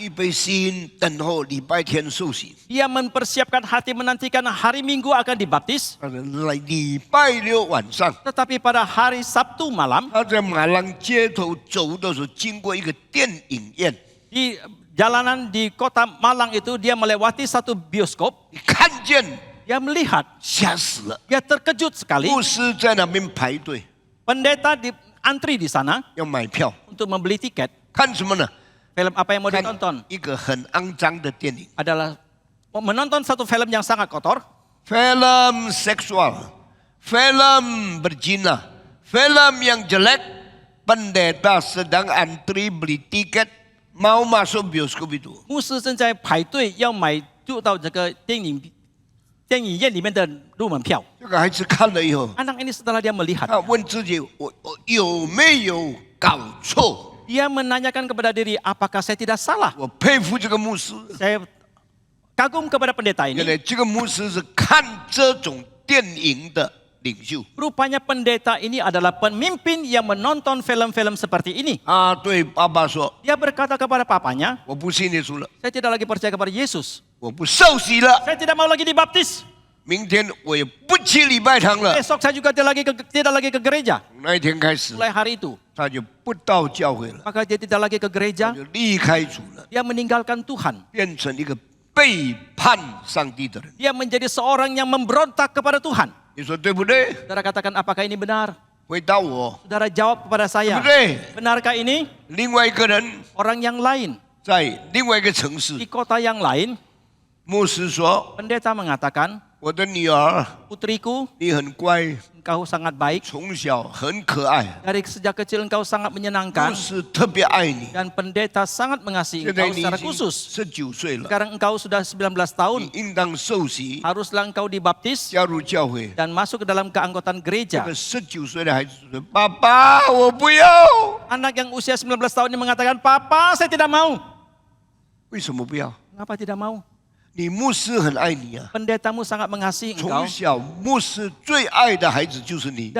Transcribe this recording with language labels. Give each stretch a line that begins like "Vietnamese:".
Chinese: 预备心等候礼拜天受洗。
Indonesian: Dia mempersiapkan hati menantikan hari Minggu akan dibaptis.
Chinese: 他来礼拜六晚上，
Indonesian: Tetapi pada hari Sabtu malam,
Chinese: 他在马浪街头走的时候，经过一个电影院，
Indonesian: di jalanan di kota Malang itu dia melewati satu bioskop.
Chinese: 你看见
Indonesian: Dia melihat,
Chinese: 吓死了。
Indonesian: dia terkejut sekali.
Chinese: 牧师在那边排队
Indonesian: Pendeta antri di sana
Chinese: 要买票，
Indonesian: untuk membeli tiket.
Chinese: 看什么呢？
Indonesian: Film apa yang mau
Chinese: 看
Indonesian: ditonton
Chinese: 一个很肮脏的电影
Indonesian: adalah menonton satu film yang sangat kotor. ，film seksual, film berzina, film yang jelek. Pendeta sedang antri beli tiket mau masuk bioskop itu.
Chinese: 牧师正在排队要买入到这个电影院里面的入门票。这个孩子看了以后，
Indonesian: Anak ini setelah dia melihat,
Chinese: 他问自己：我有没有搞错？
Indonesian: dia menanyakan kepada diri, apakah saya tidak salah?
Chinese: 我佩服这个牧师，
Indonesian: Saya kagum kepada pendeta
Chinese: 原来这个牧师是看这种电影的领袖。
Indonesian: Rupanya pendeta ini adalah pemimpin yang menonton film-film seperti ini.
Chinese: 他对爸爸说
Indonesian: Dia berkata kepada papanya,
Chinese: 我不信耶稣了，
Indonesian: saya tidak lagi percaya kepada Yesus.
Chinese: 我不受洗了，
Indonesian: Saya tidak mau lagi dibaptis.
Chinese: 明天我也不去礼拜堂了。
Indonesian: Besok saya juga tidak lagi ke gereja.
Chinese: 那一天开始，
Indonesian: Mulai hari itu,
Chinese: 他就不到教会了，
Indonesian: maka dia tidak lagi ke
Chinese: 他
Indonesian: gereja.
Chinese: 就离开主了，
Indonesian: Dia meninggalkan Tuhan.
Chinese: 变成一个背叛上帝的人。
Indonesian: Dia menjadi seorang yang memberontak kepada Tuhan.
Chinese: 你说对不对？
Indonesian: Saudara katakan, apakah ini benar?
Chinese: 回答我，
Indonesian: Saudara jawab kepada
Chinese: 对
Indonesian: saya.
Chinese: 不对？
Indonesian: Benarkah ini?
Chinese: 另外一个人
Indonesian: Orang yang lain,
Chinese: 在另外一个城市
Indonesian: di，kota yang lain,
Chinese: 牧师说
Indonesian: pendeta mengatakan,
Chinese: 我的女儿，
Indonesian: putriku,
Chinese: 你很乖，
Indonesian: engkau sangat baik.
Chinese: 从小很可爱，
Indonesian: Dari sejak kecil engkau sangat
Chinese: 牧
Indonesian: menyenangkan.
Chinese: 师特别爱你。
Indonesian: Dan pendeta sangat mengasihi
Chinese: 现在
Indonesian: engkau
Chinese: 你已
Indonesian: secara
Chinese: 经
Indonesian: khusus.
Chinese: 19岁了，
Indonesian: Sekarang engkau sudah 19 tahun.
Chinese: 你应当受洗，
Indonesian: Haruslah engkau dibaptis
Chinese: 加入教会。
Indonesian: dan masuk ke dalam keanggotaan
Chinese: 这
Indonesian: gereja.
Chinese: 个19岁的孩子说：“爸爸，我不要。
Indonesian: Anak yang usia 19 tahun ini mengatakan, Papa, saya tidak mau. ”
Chinese: 为什么不要？
Indonesian: Mengapa tidak mau?
Chinese: 你牧师很爱你啊，
Indonesian: Pendetamu sangat mengasihi engkau.
Chinese: 从小牧师最爱的孩子就是你，